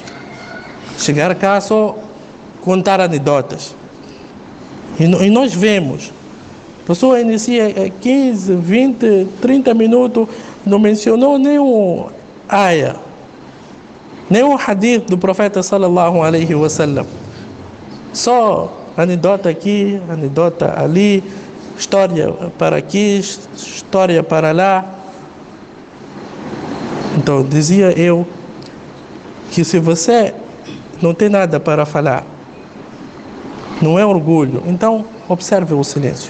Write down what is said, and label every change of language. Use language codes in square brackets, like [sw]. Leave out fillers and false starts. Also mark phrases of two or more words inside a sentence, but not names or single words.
[pt] Chegar cá só contar anedotas. E nós vemos. A pessoa inicia 15, 20, 30 minutos, não mencionou nenhum ayah, nenhum hadith do profeta [ar] صلى الله عليه وسلم. [pt] Só anedota aqui, anedota ali, história para aqui, história para lá. Então, dizia eu que se você não tem nada para falar, não é orgulho, então observe o silêncio.